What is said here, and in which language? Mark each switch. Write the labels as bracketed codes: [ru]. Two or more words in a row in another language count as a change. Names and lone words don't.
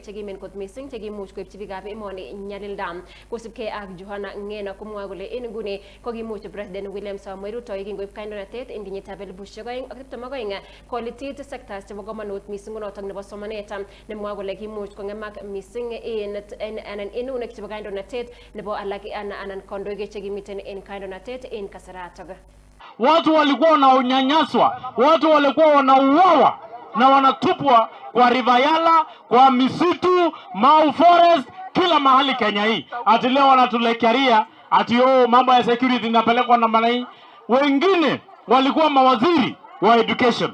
[kln] chekimen kot mising chekimuch koibchi biikab emoni nyalilda kosubkei ak Joanna Ngeno komwa kole en nguni kokimuch President William Samoei Ruto kingoib kandoinatet eng kenyitab 2022 kolitit sectors chebo komonut mising notok nebo somanet nemwa kole kimuch kongemak mising en inunek chebo kandoinatet nebo alak anan kondoik chekimiten en kandoinatet en kasaratok. [sw] Watu walikuwa wananyanyaswa, watu walikuwa wanauawa na wanatupwa kwa River Yala, kwa misitu, Mau Forest, kila mahali Kenya hii. Ati leo wanatulekeria ati mambo ya security inapelekwa namna hii. Wengine walikuwa mawaziri wa education.